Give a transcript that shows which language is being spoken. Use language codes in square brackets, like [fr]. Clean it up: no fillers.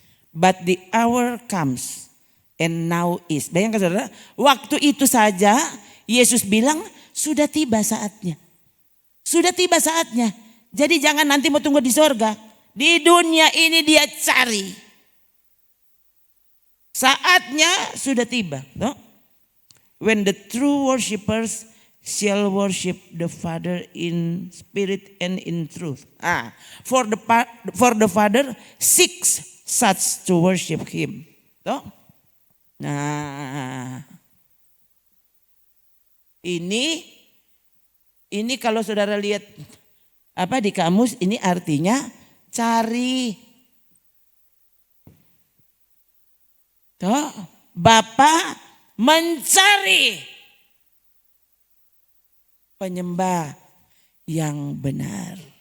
[en] But the hour comes and now is. [id] Bayangkan saudara, waktu itu saja Yesus bilang sudah tiba saatnya. Sudah tiba saatnya. Jadi jangan nanti mau tunggu di sorga. Di dunia ini dia cari. Saatnya sudah tiba. No? [en] When the true worshipers shall worship the Father in spirit and in truth. For the Father seeks such to worship Him. No? [id] Nah, ini kalau saudara lihat di kamus, ini artinya cari. Tuh, Bapa mencari penyembah yang benar.